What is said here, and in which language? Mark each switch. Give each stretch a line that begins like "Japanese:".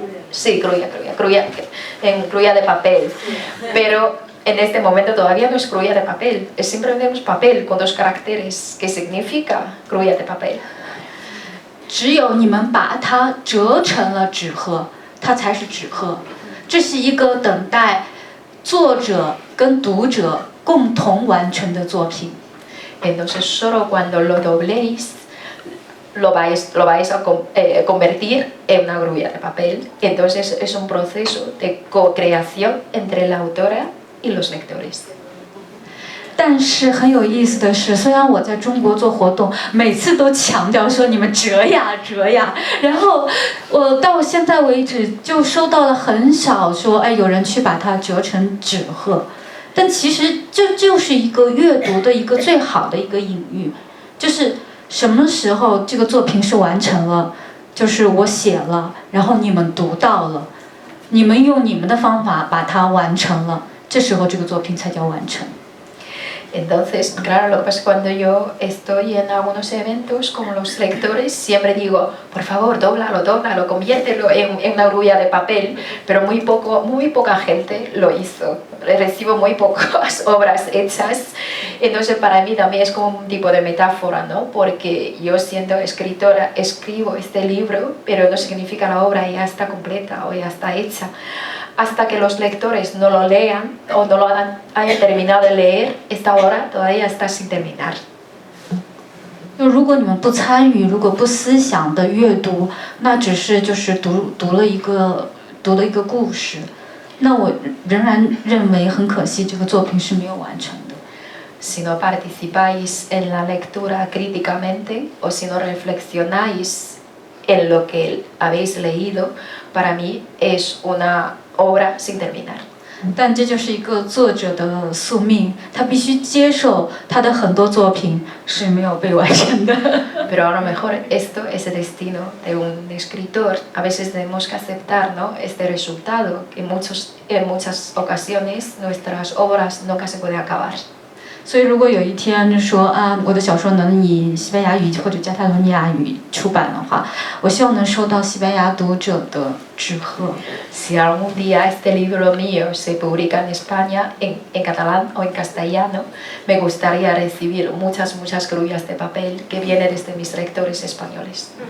Spanish: Sí, grulla de papel. Pero en este momento todavía no es grulla de papel, es simplemente un papel con dos caracteres que significa grulla de papel.
Chinese: 只有你们把它折成了纸鹤，它才是纸鹤。这是一个等待作者跟读者共同完成的作品。
Spanish: Entonces solo cuando lo dobléis lo vais a convertir en una grulla de papel. Entonces es un proceso de co-creación entre la autora y los lectores.
Chinese: 但是很有意思的是，虽然我在中国做活动，每次都强调说你们折呀，然后我到现在为止就收到了很少说，哎，有人去把它折成纸鹤。但其实这就是一个阅读的一个最好的一个隐喻，就是什么时候这个作品是完成了，就是我写了，然后你们读到了，你们用你们的方法把它完成了，这时候这个作品才叫完成。
Spanish: Entonces, claro, lo que pasa es que cuando yo estoy en algunos eventos con los lectores, siempre digo, por favor, dóblalo, conviértelo en una grulla de papel, pero muy poca gente lo hizo. Recibo muy pocas obras hechas, entonces para mí también es como un tipo de metáfora, ¿no? Porque yo siendo escritora, escribo este libro, pero no significa la obra ya está completa o ya está hecha. Hasta que los lectores no lo lean o no lo hayan terminado de leer, esta obra todavía está sin terminar.
Chinese: 如果你们不参与，如果不思想的阅读，那只是就是读了一个故事，那我仍然认为很可惜，这个作品是没有完成的。
Spanish: Si no participáis en la lectura críticamente o si no reflexionáis en lo que habéis leído, para mí es una obra sin terminar.
Chinese: 但这就是一个作者的宿命，他必须接受他的很多作品是没有被完成的。
Spanish: Pero a lo mejor esto es el destino de un escritor. A veces tenemos que aceptar, ¿no? Este resultado, que en muchas ocasiones nuestras obras nunca se pueden acabar.
Chinese: 所以如果有一天说啊，我的小说能以西班牙语或者加泰罗尼亚语出版的话，我希望能收到西班牙读者的纸鹤。
Spanish: Si algún día este libro mío se publica en España, en catalán o en castellano, me gustaría recibir muchas grullas de papel que vienen desde mis lectores españoles.